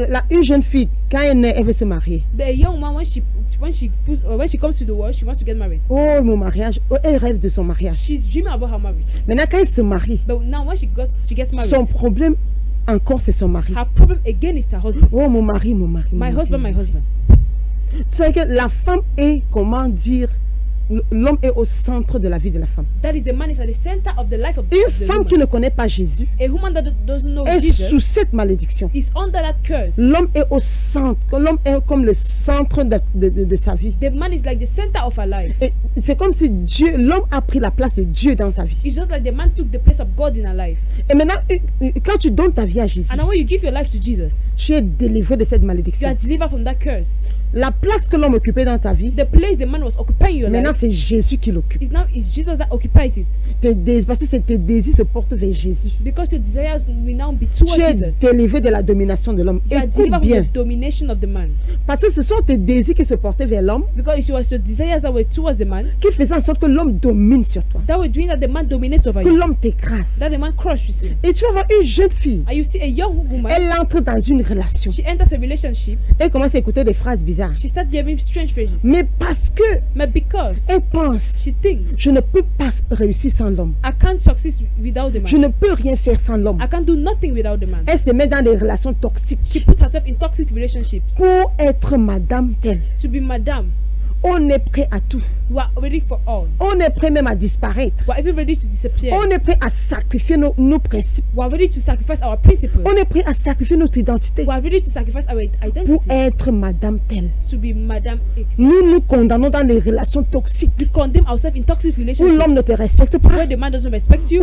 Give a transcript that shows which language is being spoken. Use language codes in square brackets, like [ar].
[fr] Une jeune fille, quand elle naît, elle veut se marier. [en] The young woman, when she comes to the world, she wants to get married. [fr] Oh, mon mariage. Oh, elle rêve de son mariage. [en] She's dreaming about her marriage. [fr] Maintenant, quand elle se marie, [en] But now when she gets married, [fr] son problème encore, c'est son mari. [en] her problem again is her husband. [fr] Oh, mon mari, mon mari. [en] My husband, my husband. [fr] Tu sais que la femme est, comment dire, l'homme est au centre de la vie de la femme. [en] That is the man is at the center of the life of [fr] Une [en] of the [fr] femme qui [en] woman. [fr] ne connaît pas Jésus [en] A woman that doesn't know [fr] est [en] Jesus [fr] sous cette malédiction. [en] is under that curse. [fr] L'homme est au centre, l'homme est comme le centre de sa vie. [en] The man is like the center of her life. [fr] Et c'est comme si Dieu, l'homme a pris la place de Dieu dans sa vie. [en] It's just like the man took the place of God in her life. [fr] Et maintenant, quand tu donnes ta vie à Jésus, [en] And now when you give your life to Jesus, [fr] tu es délivré de cette [en] you [fr] malédiction. [en] are delivered from that curse. [fr] La place que l'homme occupait dans ta vie, [en] The place the man was occupying your [fr] maintenant [en] life, [fr] c'est Jésus qui l'occupe. [en] it's Jesus that occupies it. [fr] Parce que tes désirs se portent vers Jésus. [en] Because your desires will now be towards [fr] Tu es [en] Jesus. [fr] délivré de la domination de l'homme. [en] You are [fr] Écoute [en] delivered from [fr] bien. [en] the domination of the man. [fr] Parce que ce sont tes désirs qui se portaient vers l'homme [en] Because it was your desires that were towards the man [fr] qui faisaient en sorte que l'homme domine sur toi. [en] that were doing that the man dominates over [fr] Que [en] you. [fr] l'homme t'écrase. [en] That the man crushes you. [fr] Et tu vas voir une jeune fille. [en] And you see a young woman, [fr] Elle entre dans une relation. [en] she enters a relationship, [fr] Elle commence à écouter des phrases bizarres. [en] she starts hearing strange phrases. [fr] Mais parce que [en] But because [fr] elle pense, [en] she thinks, [fr] je ne peux pas réussir sans l'homme. [en] I can't succeed without the [fr] Je [en] man. [fr] ne peux rien faire sans l'homme. [en] I can't do nothing without the man. [fr] Elle se met dans des relations [en] She [fr] toxiques [en] puts herself in toxic relationships [fr] pour être madame telle. [en] to be madam. [fr] On est prêt à tout. [en] We are ready for all. [fr] On est prêt même à disparaître. [en] We are even ready to disappear. [fr] On est prêt à sacrifier nos principes. [en] We are ready to sacrifice our principles. [fr] On est prêt à sacrifier notre identité [en] We are ready to sacrifice our [fr] pour [en] identity [fr] être madame telle. [en] to be Madame X. [fr] Nous nous condamnons dans des relations toxiques [en] We condemn ourselves in toxic [fr] où l'homme ne [en] relationships [fr] te respecte pas, [en] where the man doesn't respect you,